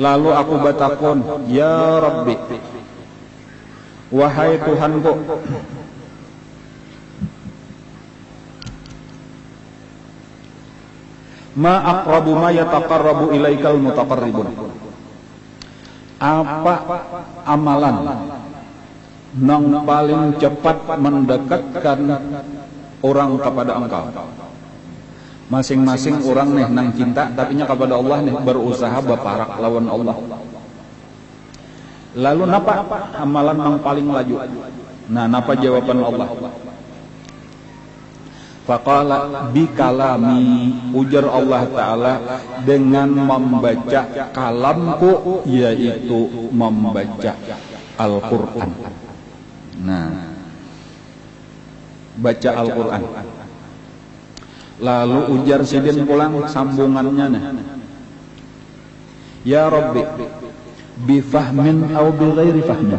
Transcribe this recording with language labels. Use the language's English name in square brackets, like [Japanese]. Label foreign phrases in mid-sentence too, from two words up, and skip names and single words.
[Banjar] Lalu aku batakon, [Arabic] يا ربي, [Banjar] wahai Tuhanku, [Arabic] ما أقرب ما يتقرب إليك المتقربون. [Banjar] Apa amalan yang paling cepat mendekatkan orang kepada engkau? Masing-masing orang nih nang cinta tapi nya kepada Allah nih berusaha baparak lawan Allah. Lalu napa amalan yang paling laju? Nah, napa jawaban Allah? [Arabic] فقال بكلامي, [Banjar] ujar Allah Ta'ala dengan membaca kalamku, yaitu membaca Al-Quran. Nah, baca Al-Quran. Lalu ujar sidin pulang sambungannya nih, [Arabic] يا ربي بفهم أو بغير فهم.